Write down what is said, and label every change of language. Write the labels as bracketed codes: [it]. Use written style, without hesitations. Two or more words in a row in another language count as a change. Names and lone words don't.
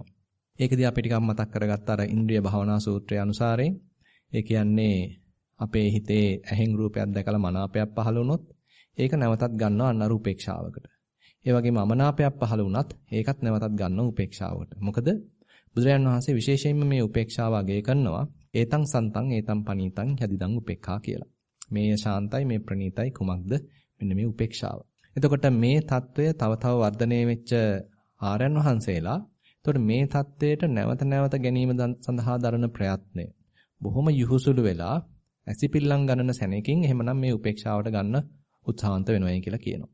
[si] ඒකදී අපි ටිකක් මතක් කරගත්ත අර ඉන්ද්‍රිය භාවනා සූත්‍රය අනුසාරයෙන් ඒ කියන්නේ අපේ හිතේ ඇහෙන් රූපයක් දැකලා මනාපයක් පහළ වුණොත් ඒක නැවතත් ගන්නවා අන්න උපේක්ෂාවකට. ඒ වගේම අමනාපයක් පහළ වුණත් ඒකත් නැවතත් ගන්නවා උපේක්ෂාවකට. මොකද බුදුරජාණන් වහන්සේ විශේෂයෙන්ම මේ උපේක්ෂාව අගය කරනවා [pi] ඒතං සන්තං ඒතං පනීතං යදිදං උපේක්ඛා [si] කියලා. මේ ශාන්තයි, මේ ප්‍රණීතයි කුමක්ද? මෙන්න මේ උපේක්ෂාව. එතකොට මේ తত্ত্বය තව තව වර්ධනය වෙච්ච ආර්යයන් වහන්සේලා එතකොට මේ தത്വයට නැවත නැවත ගැනීම සඳහා දරන ප්‍රයත්නය බොහොම යහුසුළු වෙලා ඇසිපිල්ලම් ගන්නන සැනකින් එහෙමනම් මේ උපේක්ෂාවට ගන්න උත්සාහන්ත වෙනවයි කියලා කියනවා.